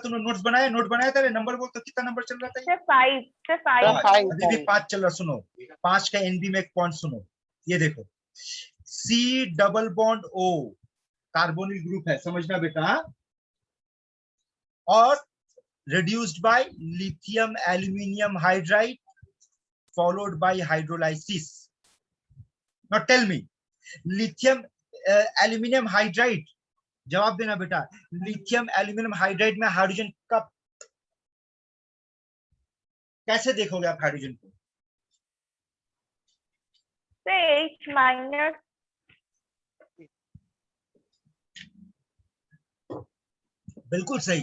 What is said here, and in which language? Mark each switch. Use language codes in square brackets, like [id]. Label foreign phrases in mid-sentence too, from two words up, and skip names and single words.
[hi] तुमने नोट्स बनाया? नोट बनाया था? नंबर बोल तो, कितना नंबर चल रहा था? सर 5। सर 5। सर, 5 अभी भी 5 चल रहा। सुनो, 5 का एनबी में एक पॉइंट सुनो। ये देखो, [en] C double bond O carbonyl group [hi] है, समझना बेटा। [en] और reduced by lithium aluminium hydride followed by hydrolysis. Now tell me, lithium aluminium hydride, [hi] जवाब देना बेटा, [en] lithium aluminium hydride [hi] में हाइड्रोजन का कैसे देखोगे आप हाइड्रोजन को? [en] H minus. [hi] बिल्कुल सही।